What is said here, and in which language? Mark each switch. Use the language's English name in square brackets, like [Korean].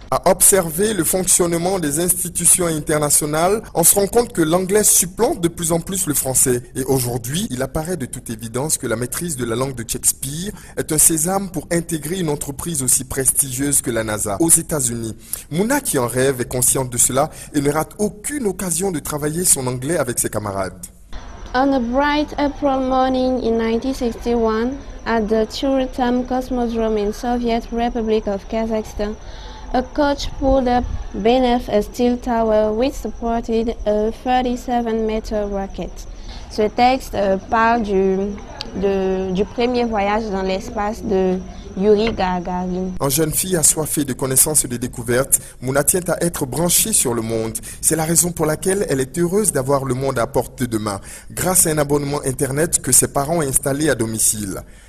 [French] À observer le fonctionnement des institutions internationales, on se rend compte que l'anglais supplante de plus en plus le français. Et aujourd'hui, il apparaît de toute évidence que la maîtrise de la langue de Shakespeare est un sésame pour intégrer une entreprise aussi prestigieuse que la NASA aux États-Unis. Mouna, qui en rêve, est consciente de cela et ne rate aucune occasion de travailler son anglais avec ses camarades. [English] On a bright April morning in 1961, at the Churatam Cosmodrome in Soviet Republic of Kazakhstan, a coach pulled up beneath a steel tower which supported a 37-meter rocket. [French] Ce texte parle du premier voyage dans l'espace de Yuri Gagarin. En jeune fille assoiffée de connaissances et de découvertes, Mouna tient à être branchée sur le monde. C'est la raison pour laquelle elle est heureuse d'avoir le monde à portée de main, grâce à un abonnement Internet que ses parents ont installé à domicile.